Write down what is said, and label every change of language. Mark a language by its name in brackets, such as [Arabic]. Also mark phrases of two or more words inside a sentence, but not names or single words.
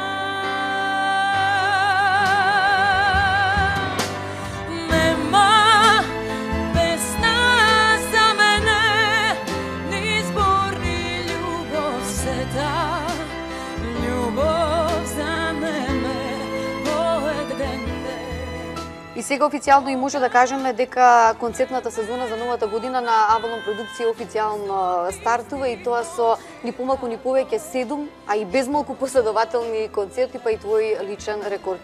[Macedonian] Нема песна за мене, ни збор, ни љубов се да. Љубов за мене, И сега официјално и може да кажеме дека концертната сезона за новата година на Авалон продукција официјално стартува и тоа со ни помалку ни повеќе 7, а и безмалку последователни концерти, па и твој личен рекорд.